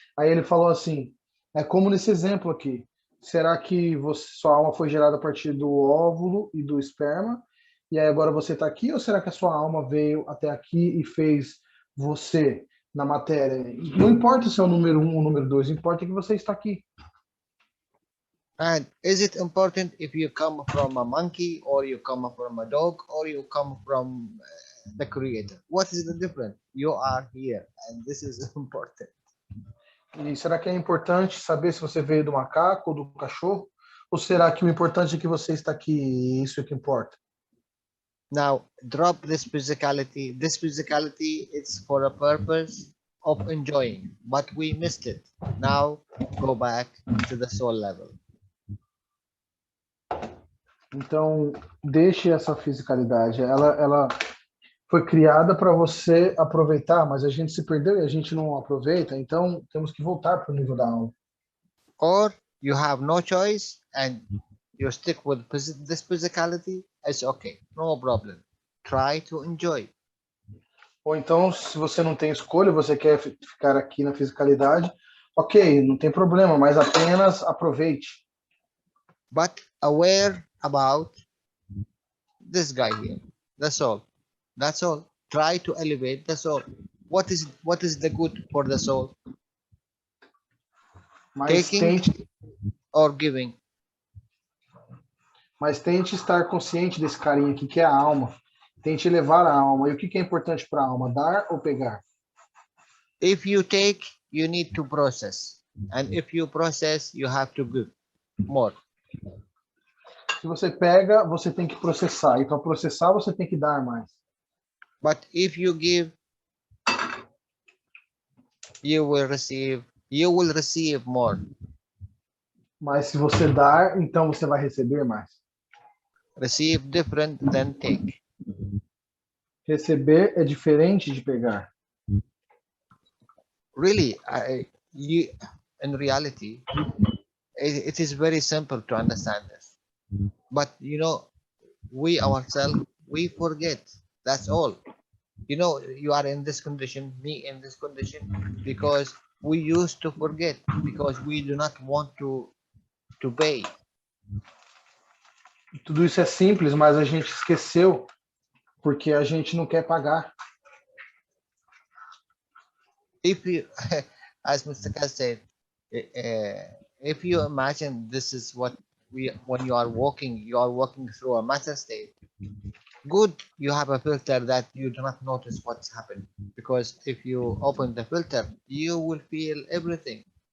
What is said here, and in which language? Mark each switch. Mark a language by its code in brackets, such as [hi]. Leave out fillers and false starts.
[pt] Aí ele falou assim, é como nesse exemplo aqui. Será que sua alma foi gerada a partir do óvulo e do esperma? E aí agora você está aqui? Ou será que a sua alma veio até aqui e fez você na matéria? Não importa se é o número 1 ou o número 2, importa que você está aqui. [en] And is it important if you come from a monkey, or you come from a dog, or you come from the creator? What is the difference? You are here, and this is important. [pt] E será que é importante saber se você veio do macaco ou do cachorro? Ou será que o importante é que você está aqui e isso é que importa? [en] Now, drop this physicality. This physicality is for a purpose of enjoying, but we missed it. Now, go back to the soul level. [pt] Então, deixe essa fisicalidade. Ela foi criada para você aproveitar, mas a gente se perdeu e a gente não aproveita. Então, temos que voltar para o nível da alma. [en] Or you have no choice and you stick with this physicality. It's okay, no problem. Try to enjoy. [pt] Ou então, se você não tem escolha, você quer ficar aqui na fisicalidade, ok, não tem problema, mas apenas aproveite. [en] But aware about this guy here, the soul. That's all. Try to elevate the soul. What is the good for the soul? [pt] Mas [en] Taking or giving? [pt] Mas tente estar consciente desse carinha aqui, que é a alma. Tente elevar a alma. E o que é importante para a alma? Dar ou pegar? [en] If you take, you need to process. And if you process, you have to give more. [pt] Se você pega, você tem que processar. E para processar, você tem que dar mais. [en] But if you give, you will receive more. [pt] Mas se você dar, então você vai receber mais. [en] Receive different than take. [pt] Receber é diferente de pegar. [en] Really, in reality, it is very simple to understand this. But you know, we ourselves, we forget. That's all. You know, you are in this condition, me in this condition, because we used to forget, because we do not want to pay. [pt] Tudo isso é simples, mas a gente esqueceu porque a gente não quer pagar. [en] If you, as Mr. Kass said, if you imagine this is what when you are walking through a matter state. Good, you have a filter that you do not notice what's happening, because if you open the filter, you will feel everything.